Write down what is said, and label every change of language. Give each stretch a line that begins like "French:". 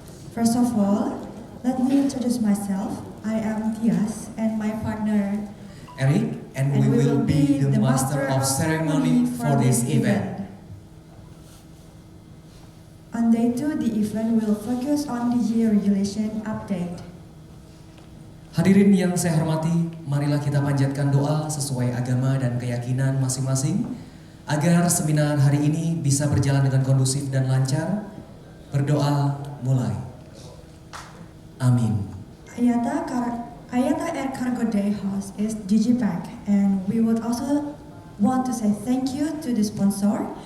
English: First of all, let me introduce myself. I am Tias and my partner Eric, and we will be the master of ceremony for this event. On day 2, the event will focus on DG regulation update.
Indonesian: Hadirin yang saya hormati, marilah kita panjatkan doa sesuai agama dan keyakinan masing-masing agar seminar hari ini bisa berjalan dengan kondusif dan lancar. Berdoa mulai. Amin.
English: IATA Air Cargo Day host is Digipack, and we would also want to say thank you to the sponsor.